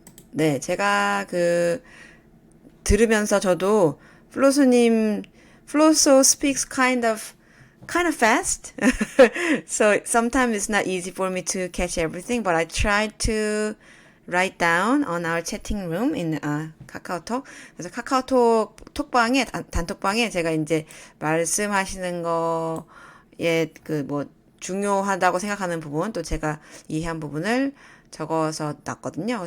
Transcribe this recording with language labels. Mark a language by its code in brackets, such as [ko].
[ko] 네, 제가 들으면서 저도 플로소 [en] speaks kind of fast. So sometimes it's not easy for me to catch everything, but I try to write down on our chatting room in 카카오톡. [ko] 그래서 카카오톡 톡방에 단톡방에 제가 이제 말씀하시는 거에 뭐 중요하다고 생각하는 부분, 또 제가 이해한 부분을 적어서 놨거든요.